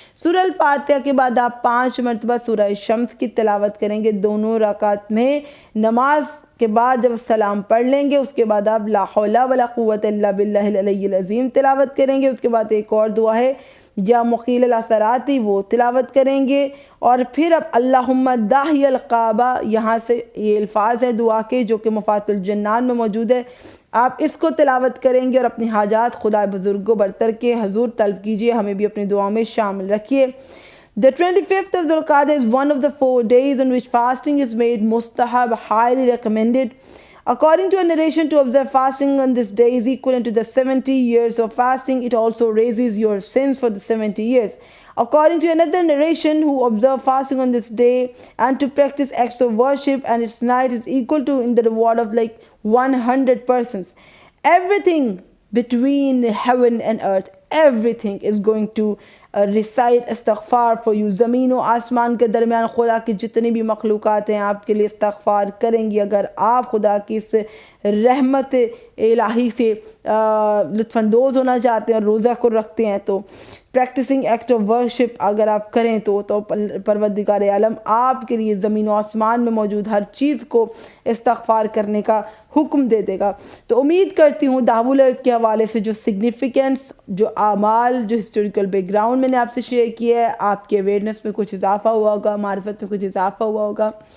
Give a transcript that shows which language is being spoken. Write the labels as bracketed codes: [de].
[ur] سورہ الفاتحہ کے بعد آپ 5 مرتبہ سورہ شمس کی تلاوت کریں گے دونوں رکعت میں، نماز کے بعد جب سلام پڑھ لیں گے اس کے بعد آپ [ar] لا حول ولا قوت الا باللہ العلی العظیم [ur] تلاوت کریں گے، اس کے بعد ایک اور دعا ہے [ar] یا مقیل الاثراتی [ur] وہ تلاوت کریں گے، اور پھر اب [ar] اللہم داہی القعبہ، [ur] یہاں سے یہ الفاظ ہیں دعا کے جو کہ مفاتح الجنان میں موجود ہے، آپ اس کو تلاوت کریں گے اور اپنی حاجات خدا بزرگوں برتر کے حضور طلب کیجئے، ہمیں بھی اپنی دعاؤں میں شامل رکھیے۔ [en] The 25th of Dhul-Qa'dah is one of the 4 days on which fasting is made mustahab, highly recommended. According to a narration, to observe fasting on this day is equivalent to the 70 years of fasting. It also erases your sins for the 70 years. According to another narration, who observe fasting on this day and to practice acts of worship and its night is equal to in the reward of like 100 persons. Everything between heaven and earth, everything is going to recite استغفار for you. [ur] زمین و آسمان کے درمیان خدا کی جتنی بھی مخلوقات ہیں آپ کے لیے استغفار کریں گی، اگر آپ خدا کی اس رحمت الہی سے لطف اندوز ہونا چاہتے ہیں اور روزہ کو رکھتے ہیں تو [en] practising act of worship [ur] اگر آپ کریں تو پروردگار عالم آپ کے لیے زمین و آسمان میں موجود ہر چیز کو استغفار کرنے کا حکم دے دے گا۔ تو امید کرتی ہوں دحو الارض کے حوالے سے جو سگنیفیکنس، جو اعمال، جو [en] historical background [ur] میں نے آپ سے شیئر کیا ہے، آپ کے اویئرنیس میں کچھ اضافہ ہوا ہوگا، معرفت میں کچھ اضافہ ہوا ہوگا۔